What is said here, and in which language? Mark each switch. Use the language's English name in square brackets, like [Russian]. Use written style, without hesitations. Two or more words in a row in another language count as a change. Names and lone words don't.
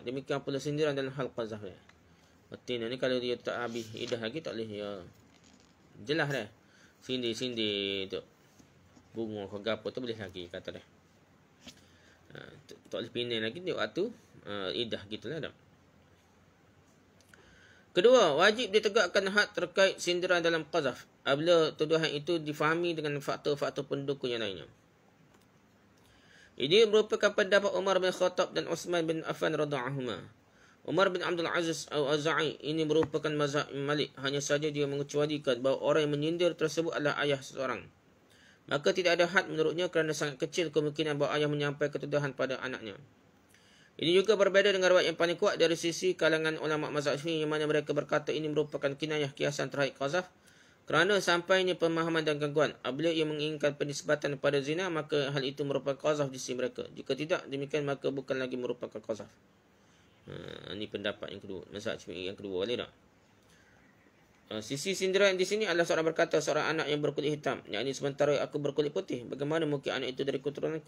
[Malay] Demikian pula sindiran dalam hal qazaf. Betina ni kalau dia tak habis idah lagi tak boleh ya. Jelas dah. Sindir tu. Bunga ke apa tu boleh lagi kata dah. Tak boleh pindah lagi dia waktu idah gitulah dah. Kedua, wajib ditegakkan had terkait sindiran dalam qazaf apabila tuduhan itu difahami dengan faktor-faktor pendukung yang lainnya. Ini merupakan pendapat Umar bin Khattab dan Uthman bin Affan [Arabic] رضي الله عنهما. [Malay] Umar bin Abdul Aziz Al-Auza'i ini merupakan mazhab Imam Malik, hanya saja dia mengecualikan bahawa orang yang menyindir tersebut adalah ayah seseorang. Maka tidak ada had menurutnya kerana sangat kecil kemungkinan bahawa ayah menyampaikan tuduhan pada anaknya. Ini juga berbeza dengan riwayat yang paling kuat dari sisi kalangan ulama mazhab Syafi'i yang mana mereka berkata ini merupakan kinayah kiasan terhadap qazaf kerana sampainya pemahaman dan gangguan. Apabila ia menginginkan penisbatan kepada zina, maka hal itu merupakan qazaf di sisi mereka. Jika tidak demikian, maka bukan lagi merupakan qazaf. Ini pendapat yang kedua, mazhab Syafi'i yang kedua, boleh tak? Sisi sindiran di sini adalah seorang berkata, seorang anak yang berkulit hitam, yakni sementara aku berkulit putih, bagaimana mungkin anak itu dari keturunanku?